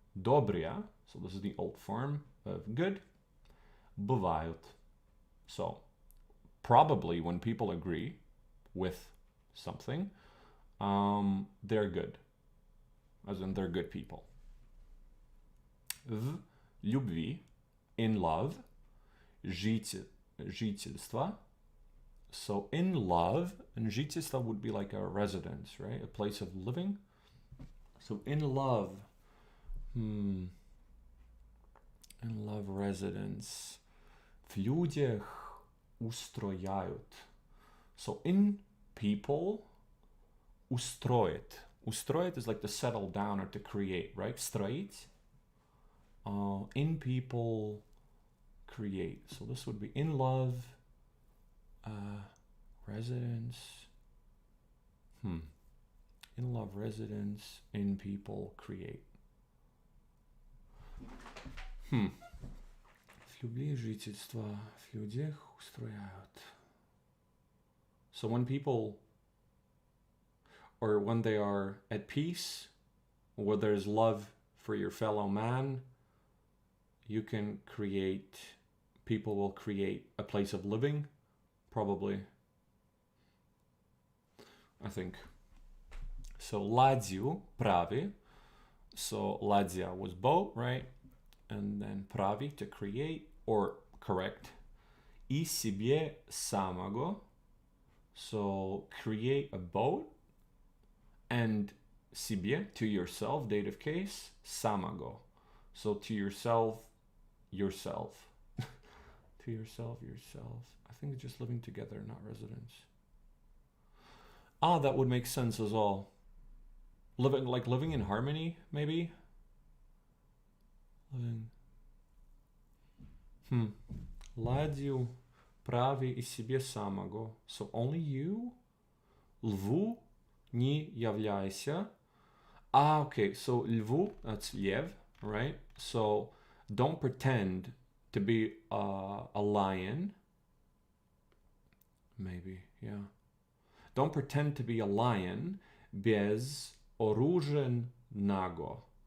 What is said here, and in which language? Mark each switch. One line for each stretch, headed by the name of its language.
English: Добрые, so this is the old form of good.
Russian: Бывают.
English: So, probably when people agree with something, they're good. As in, they're good people.
Russian: в любви,
English: in love,
Russian: жительство.
English: So in love, and жительство would be like a residence, right? A place of living. So in love, in love residence.
Russian: В людях устрояют.
English: So in people, устроит. Устроит is like to settle down or to create, right? Строить. In people, create. So this would be in love, residence. In love, residence, in people, create.
Russian: В любви жительство, в людях устрояют.
English: So when people, or when they are at peace, where there's love for your fellow man, you can create, people will create a place of living, probably. I think.
Russian: So ладью, прави.
English: So ладья was boat, right? And then прави, to create or correct.
Russian: И себе самого.
English: So create a boat. And себе, to yourself, dative case, самого. So to yourself, yourself. To yourself, yourself. I think it's just living together, not residence. That would make sense as well. Living in harmony, maybe?
Russian: Ладью, прави и себе самого.
English: So only you,
Russian: льву, не являйся.
English: Okay, so льву, that's лев, right? So don't pretend to be a lion. Maybe, yeah. Don't pretend to be a lion
Russian: без оруженного.